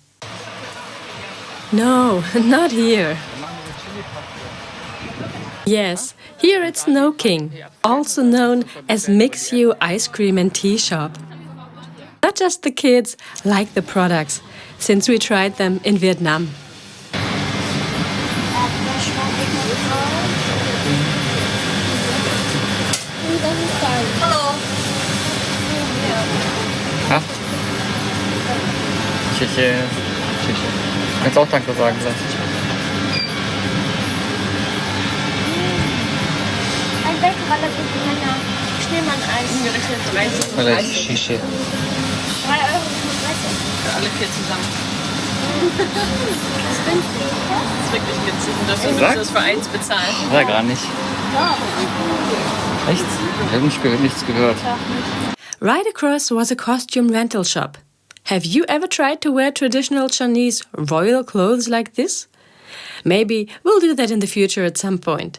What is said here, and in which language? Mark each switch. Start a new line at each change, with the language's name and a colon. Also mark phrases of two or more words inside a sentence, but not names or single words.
English: No, not here. Yes, here at Snow King, also known as Mixue ice cream and tea shop. Not just the kids like the products. since we tried them in Vietnam. Hello.
Chinese: 啊？谢谢，谢谢。
German: Kannst auch Danke sagen, sag ich. Ein Bäckerrolle für Männer. Schneemann-Eis. Umgerechnet 30. Vielleicht Shisha. 3,35 € für alle 4 zusammen. Das ist günstig. Das ist wirklich günstig. Und dafür müssen wir das für 1 bezahlen. War er gar nicht. Echt? Ich habe nichts gehört.
English: Right across was a costume rental shop. Have you ever tried to wear traditional Chinese royal clothes like this? Maybe we'll do that in the future at some point.